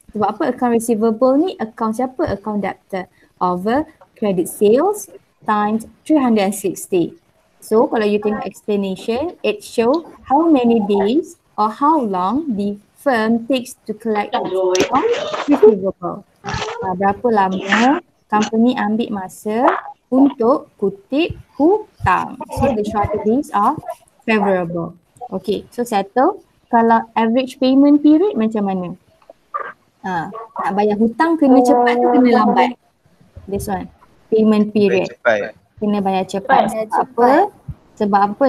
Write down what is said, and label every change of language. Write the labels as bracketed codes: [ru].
[ms] Sebab apa account receivable ni? Account siapa? Account debtor over credit sales times 360. [en] So [ms] kalau you tengok [en] explanation, it show how many days or how long the firm takes to collect account receivable. [ms] Berapa lama company ambil masa untuk kutip hutang. [en] So the shorter days are favorable. Okay, so settle. [ms] Kalau average payment period macam mana? Nak bayar hutang kena cepat ke kena lambat? [en] This one. Payment period. [ms] Cepat. Kena bayar cepat. Sebab apa?